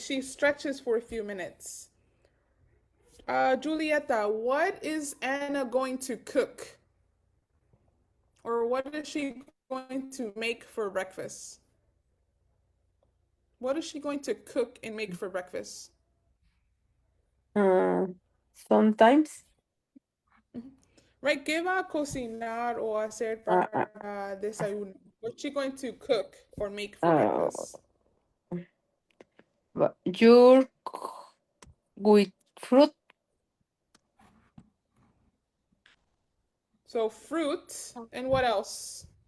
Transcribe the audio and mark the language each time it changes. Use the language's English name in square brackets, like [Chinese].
[English] She stretches for a few minutes. Julieta, what is Anna going to cook? Or what is she going to make for breakfast? What is she going to cook and make for breakfast? Sometimes. [Spanish] Right, ¿qué va a cocinar o hacer Uh, para desayuno? [English] What's she going to cook or make for uh, breakfast? Yogurt with fruit, So fruit, and what else?